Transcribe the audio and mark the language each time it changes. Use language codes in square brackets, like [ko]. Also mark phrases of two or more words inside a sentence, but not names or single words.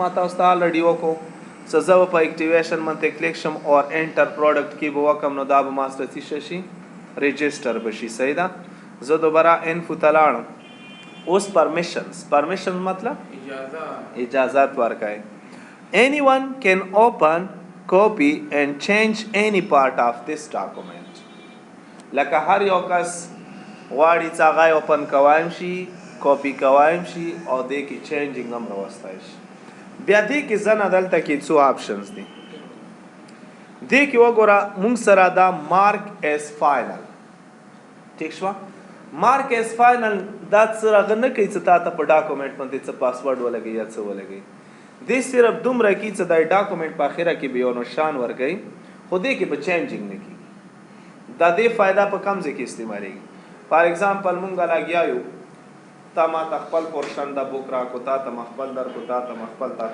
[ps] ما تاسو ته الریډي وکړو څه زه به په اکټیویشن باندې کلیک شم [en] or enter product [ps] کې به وکړم نو دا به ما سره څه شي رجسټر به شي صحیح ده زه دوباره انفو ته لاړم اوس پرمیشن مطلب اجازت ورکړئ [en] anyone can open copy and change any part of this document [ps] لکه هر یو کس غواړي چې هغه اوپن کویم شي کاپی کویم شي او دې کې چینجینګ هم راوستای شي بیا دې کې زه نه دلته کې څو آپشنز دي دې کې وګوره موږ سره دا [en] mark as final [ps] ټیک شوه [en] mark as final [ps] دا څرګه نه کوي چې تا ته په ډاکومنټ باندې څه پاسورډ ولګي یا څه ولګي دې صرف دومره کوي چې دا ډاکومنټ په اخره کې به یو نشان ورکوي خو دې کې به چینجینګ نه کوي دا دې فایده په کم ځای کې استعمالیږي [en] for example [ps] مونږ لګیا یو تا ما ته خپل پورشن د بوک راکو تا ته خپل درکو تا ته خپل